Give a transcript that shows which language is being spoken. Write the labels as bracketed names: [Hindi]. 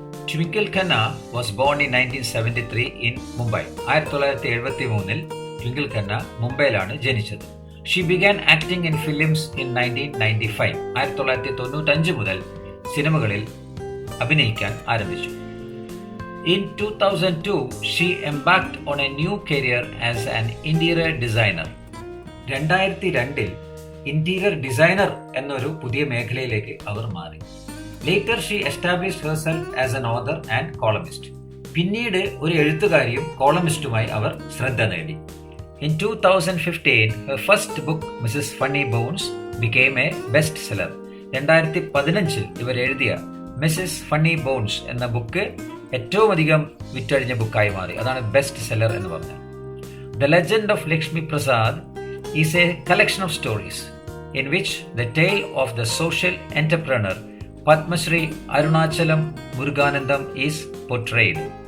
[English] Twinkle Khanna was born in 1973 in Mumbai. [Malayalam] 1973 twinkle Khanna മുംബൈയിലാണ് ജനിച്ചത്. [English] She began acting in films in 1995. [Malayalam] 1995 മുതൽ സിനിമകളിൽ അഭിനയിക്കാൻ ആരംഭിച്ചു. [English] In 2002, she embarked on a new career as an interior designer. [Malayalam] 2002 interior designer എന്നൊരു പുതിയ മേഖലയിലേക്ക് അവർ മാറി. [English] Later, she established herself as an author and columnist. [Malayalam] പിന്നീട് ഒരു എഴുത്തുകാരിയും കോളമിസ്റ്റുമായി അവർ ശ്രദ്ധ നേടി. [English] In 2015, her first book, Mrs. Funny Bones, became a bestseller. [Malayalam] 2015 ഇവർ എഴുതിയ മിസസ് ഫണ്ണി ബോൺസ് എന്ന ബുക്ക് ഏറ്റവും അധികം വിറ്റഴിഞ്ഞ ബുക്കായി മാറി. അതാണ് ബെസ്റ്റ് സെല്ലർ എന്ന് പറഞ്ഞത്. [English] The legend of Lakshmi Prasad is a collection of stories in which the tale of the social entrepreneur Padmashri Arunachalam Muruganantham is portrayed.